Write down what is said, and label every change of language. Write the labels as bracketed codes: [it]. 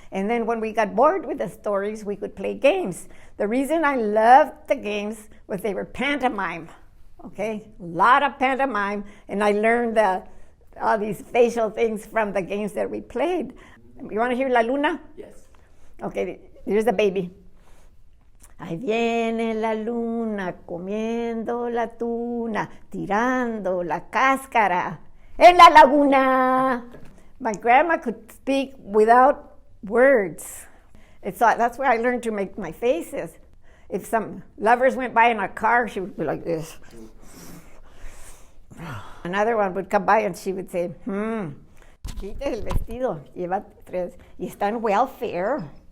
[en] And then when we got bored with the stories, we could play games. The reason I loved the games was they were pantomime, okay? A lot of pantomime, and I learned all these facial things from the games that we played. You want to hear La Luna? Yes. Okay, here's the baby. [es] Ahí viene la luna comiendo la tuna, tirando la cáscara en la laguna. [en] My grandma could speak without words. That's where I learned to make my faces. If some lovers went by in a car, she would be like this. Another one would come by and she would say, [es] quite el vestido, lleva 3, y está en [en] welfare.